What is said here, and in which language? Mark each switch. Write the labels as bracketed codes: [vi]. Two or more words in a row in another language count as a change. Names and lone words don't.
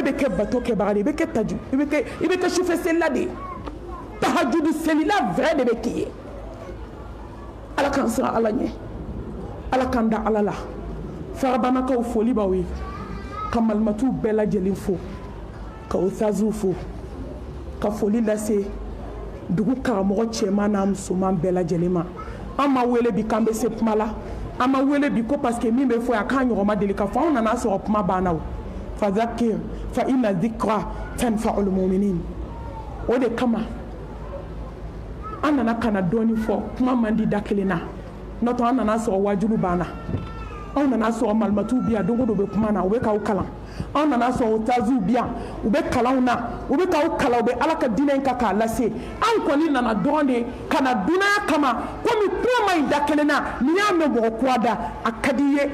[bm] bɛ kɛ bato kɛbaga de ye i bɛ kɛ su fɛ selila de ye tahajudu selila vrai de bɛ k'i ye ala k'an siran ala ɲɛ ala k'an da ala la farabanakaw foli b'aw ye ka malimatuw bɛɛ lajɛlen fo ka ustaziw fo ka foli lase dugu karamɔgɔ cɛman n'a musoman bɛɛ lajɛlen ma an ma wele bi k'an bɛ se kuma la an ma wele bi ko [fr] parce que [bm] min bɛ fɔ yan k'an ɲɔgɔn ma deli ka fɔ anw nana sɔrɔ kuma banna o [ar] فذكر فإن الذكرى تنفع المؤمنين [bm] o de kama an nana kana dɔɔni fɔ kuma man di da kelen na n'o tɛ an nana sɔrɔ wajulu banna anw nana sɔrɔ malimatuw bi yan don o don u bɛ kuma na u bɛ k'aw kalan anw nana sɔrɔ ustaziw bi yan u bɛ kalanw na u bɛ k'aw kalan u bɛ ala ka diinɛ in kan k'a lase anw kɔni nana dɔrɔn de ka na dunanya kama komi kuma ma ɲi da kelen na n'i y'a mɛn mɔgɔ kura da a ka di i ye